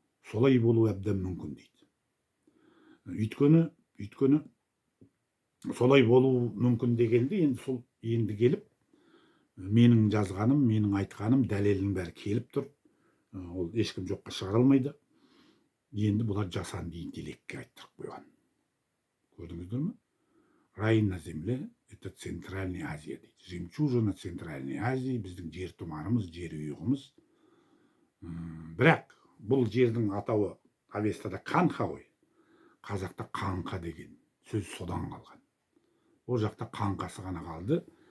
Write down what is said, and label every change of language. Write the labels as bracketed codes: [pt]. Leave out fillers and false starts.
[kk] Солай болу әбден мүмкін дейді. Өйткені солай болу мүмкін дегенде енді сол енді келіп менің жазғаным, менің айтқаным дәлелінің бәрі келіп тұр. Ол ешкім жоққа шығара алмайды. Енді бұлар жасанды интеллектке айттырып қойған. Көрдіңіздер ме? [ru] Рай на земле – это Центральная Азия [kk] дейді. [ru] Жемчужина Центральной Азии, [kk] біздің жер тұмарымыз, жер ұйығымыз. Бірақ бұл жердің атауы Авестада Қанқа ғой. Қазақта Қаңқа деген сөз содан қалған. Ол жақта Қаңқасы ғана қалды.